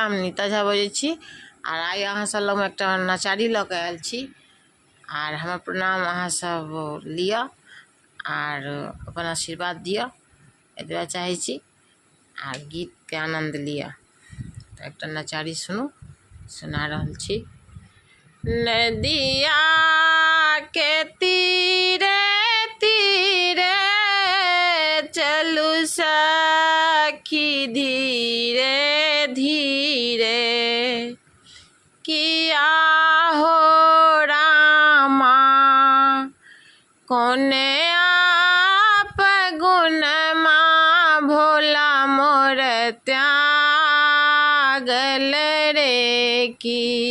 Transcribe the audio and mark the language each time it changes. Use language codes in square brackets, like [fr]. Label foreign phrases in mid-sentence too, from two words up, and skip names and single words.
[mai] हम नीता झा बजै छी और आइ अहाँ सब लग एक नचारी लऽ के आयल छी और हमर प्रणाम अहाँ सब लिअ और अपन आशीर्वाद दिअ, एतबे चाहै छी और गीत के आनंद लिअ। तो एक नचारी सुना रहल छी। नदिया के तीरे तीरे चलू सखी धीरे धीरे, किया हो रामा कोने आप गुण माँ भोला मोर त्यागल रे की।